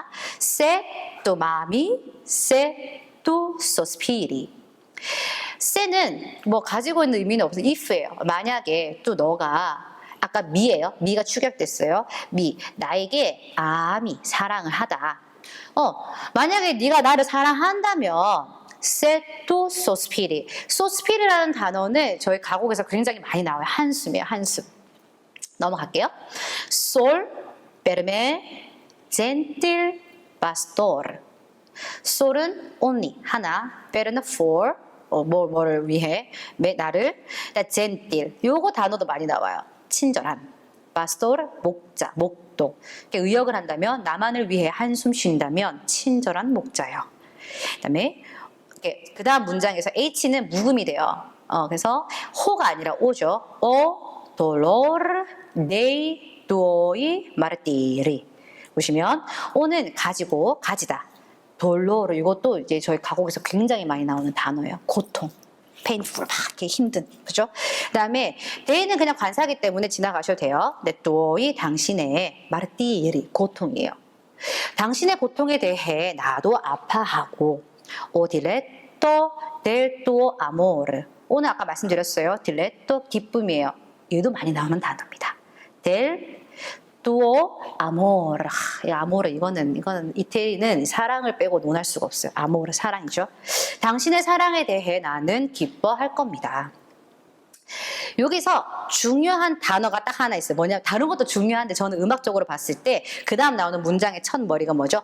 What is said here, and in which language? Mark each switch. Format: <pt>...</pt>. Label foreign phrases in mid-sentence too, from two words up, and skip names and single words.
<it>se tu m'ami, se tu sospiri.</it> <ko>세는 뭐 가지고 있는 의미는 없어요. if예요. 만약에 또 너가 아까 미예요. 미가 축약됐어요. 미, 나에게 아미, 사랑을 하다. 만약에 네가 나를 사랑한다면</ko> <it>se tu sospiri.</it> <ko>sospiri라는 단어는 저희 가곡에서 굉장히 많이 나와요. 한숨이에요. 한숨. 넘어갈게요.</ko> <it>Sol per me gentil pastor.</it> <ko>Sol은 only, 하나. per는 for, 뭐를 위해, 나를. gentil. 요거 단어도 많이 나와요. 친절한. pastor, 목자, 목도. 의역을 한다면 나만을 위해 한숨 쉰다면 친절한 목자요. 그다음에 그 다음 문장에서 H는 묵음이 돼요. 그래서 호가 아니라 오죠.</ko> <it>O dolor dei tuoi martiri.</it> <ko>보시면 O는 가지고, 가지다. dolor, 이것도 이제 저희 가곡에서 굉장히 많이 나오는 단어예요. 고통. painful, 막 이렇게 힘든, 그죠? 그 다음에 데이는 그냥 관사기 때문에 지나가셔도 돼요. 네, 또이 당신의 마르티리, 고통이에요. 당신의 고통에 대해 나도 아파하고,</ko> <it>o diletto del tuo amore.</it> <ko>오늘 아까 말씀드렸어요. 딜레토 기쁨이에요. 얘도 많이 나오는 단어입니다.</ko> <it>del tuo amore.</it> <ko>아모르, 이거는 이태리는 사랑을 빼고 논할 수가 없어요. 아모르, 사랑이죠. 당신의 사랑에 대해 나는 기뻐할 겁니다. 여기서 중요한 단어가 딱 하나 있어요. 뭐냐면 다른 것도 중요한데 저는 음악적으로 봤을 때 그 다음 나오는 문장의 첫 머리가 뭐죠?</ko>